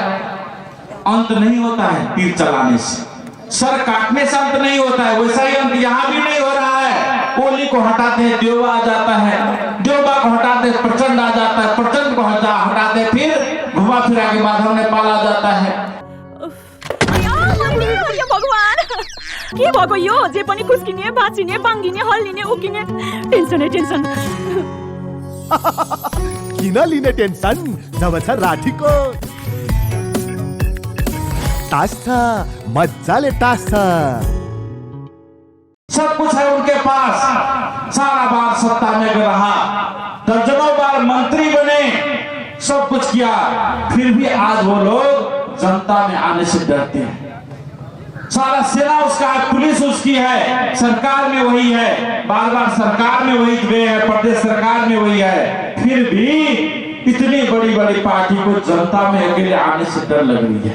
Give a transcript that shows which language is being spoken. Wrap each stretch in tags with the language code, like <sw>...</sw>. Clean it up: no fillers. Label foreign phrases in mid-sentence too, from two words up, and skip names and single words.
<hi>अंत नहीं होता है तीर चलाने से, सर काटने से अंत नहीं होता है। वैसा ही अंत यहाँ भी नहीं हो रहा है। कोली को हटाते हैं देवा आ जाता है, देवा को हटाते हैं प्रचंड आ जाता है, प्रचंड को हटाते फिर घुमा फिरा के माधव नेपाल आ जाता है।</hi> <ne>भगवान के भएको यो जे पनि खुस्किने भाँचिने बाङ्गिने हल्लिने उकिने टेन्सनै टेन्सन। किन लिने टेन्सन जब छ राठीको टास छ, मजाले टास छ।</ne> <hi>सब कुछ है उनके पास, सारा बार सत्ता में रहा, दर्जनों बार मंत्री बने, सब कुछ किया, फिर भी आज वो लोग जनता में आने से डरते हैं। सारा सेना उसका है, पुलिस उसकी है, सरकार में वही है, बार बार सरकार में वही गए हैं, प्रदेश सरकार में वही है, फिर भी इतनी बड़ी बड़ी पार्टी को जनता में अकेले आने से डर लग रही है।</hi>